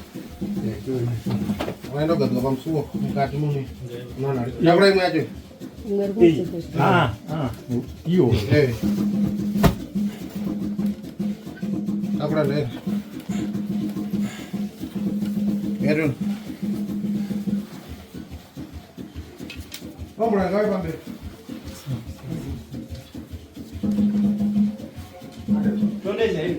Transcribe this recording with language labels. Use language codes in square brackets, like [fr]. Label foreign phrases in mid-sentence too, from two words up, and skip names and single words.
[sn] Waenda gadzoka pamusuwo mukati muno. Unaona. Takura imwe yacho. Iyo. Takura ndere. Edun. [pt] Vamos lá, vai para ver. Onde é aí?